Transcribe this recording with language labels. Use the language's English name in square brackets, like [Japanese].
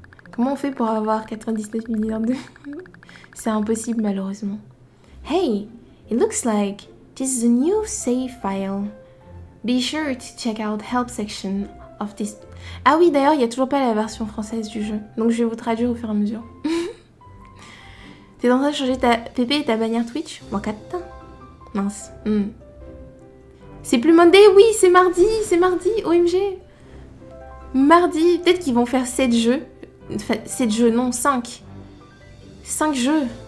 [French] Comment on fait pour avoir 99 milliards de... C'est impossible malheureusement. [English] Hey, it looks like this is a new save file. Be sure to check out help section of this... [French] Ah oui, d'ailleurs, il n'y a toujours pas la version française du jeu. Donc je vais vous traduire au fur et à mesure. T'es en train de changer ta PP et ta bannière Twitch? Wakata. Mince. C'est plus Monday? Oui, c'est mardi, OMG. Mardi, peut-être qu'ils vont faire 7 jeux. Enfin, 7 jeux, non, 5. 5 jeux.